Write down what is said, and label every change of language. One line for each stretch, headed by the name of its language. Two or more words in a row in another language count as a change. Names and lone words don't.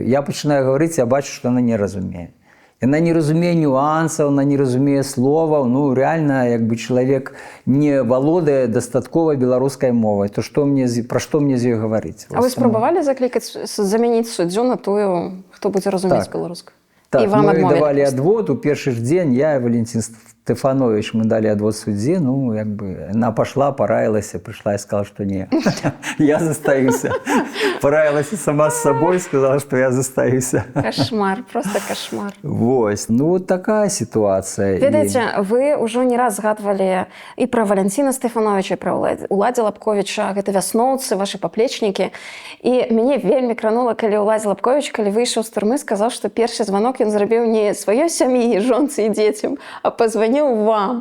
Belarusian: Я пачынаю гаварыць, я бачу, што яна не разумее. Яна не разумее нюансаў, она не разумее словаў. Ну, реально, як бы чалавек не валодае дастаткова беларускай мовай, то пра што мне з ёй гаварыць? А вы спрабавалі заклікаць, замяніць суддзю на тую, хто будзе разумець беларуску?
Russian: Так, мы давали адвод,
Belarusian: у першы ж дзень
Russian: я и Валентин Стефанович, мы дали отвод судье, ну, как бы, она пошла, пораилась, пришла и сказала, что не,
Belarusian: я застаюся.
Russian: Пораилась сама с собой, сказала, что
Belarusian: я застаюся.
Russian: Кошмар, просто кошмар. Вот, ну, вот такая ситуация.
Belarusian: Ведаеце, вы ўжо не раз згадвалі і пра Валентина Стефановича, і пра Уладзя Лапковіча, гэта вясноўцы, ваши паплечнікі. І мяне вельмі кранула, калі Уладзя Лапковіч, калі выйшаў з турмы, сказаў, што першы званок ён зрабіў не сваёй сям'і, жонцы і дзецям, а пазваніў вам.